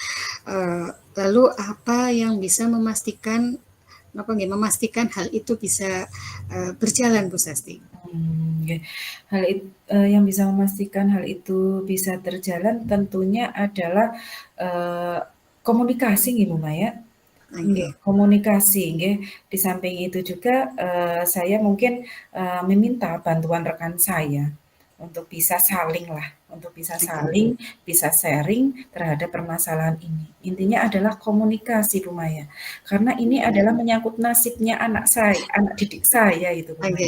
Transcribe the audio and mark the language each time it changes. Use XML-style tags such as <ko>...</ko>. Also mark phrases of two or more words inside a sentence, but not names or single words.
<id>Lalu apa yang bisa memastikan hal itu bisa berjalan, Bu Sasti? Yang bisa memastikan hal itu bisa terjalan tentunya adalah komunikasi nggih, Bu Maya. Komunikasi nggih. Di samping itu juga saya mungkin meminta bantuan rekan saya untuk bisa saling, bisa sharing terhadap permasalahan ini. Intinya adalah komunikasi, Bu Maya. Karena ini adalah menyangkut nasibnya anak didik saya itu, Bu Maya.</id>